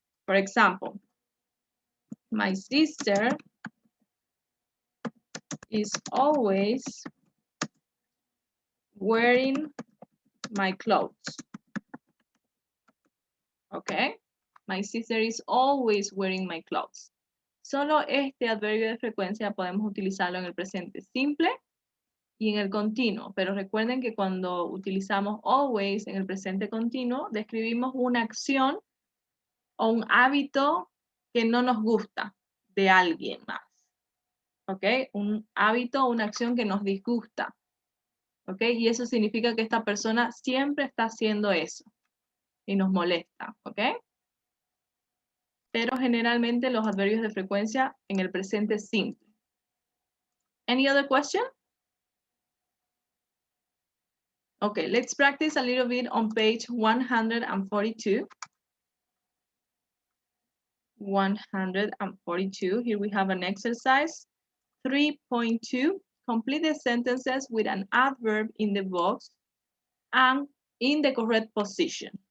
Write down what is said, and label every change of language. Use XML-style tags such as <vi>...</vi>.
<en>For example, my sister is always wearing my clothes. Okay, my sister is always wearing my clothes.</en> <es>Solo este adverbio de frecuencia podemos utilizarlo en el presente simple y en el continuo, pero recuerden que cuando utilizamos always en el presente continuo, describimos una acción o un hábito que no nos gusta de alguien más. ¿Ok? Un hábito o una acción que nos disgusta. ¿Ok? Y eso significa que esta persona siempre está haciendo eso y nos molesta. ¿Ok? Pero generalmente los adverbios de frecuencia en el presente simple.</es> <en>Any other question? Okay, let's practice a little bit on page 142. 142, here we have an exercise. 3.2, complete the sentences with an adverb in the box and in the correct position.</en>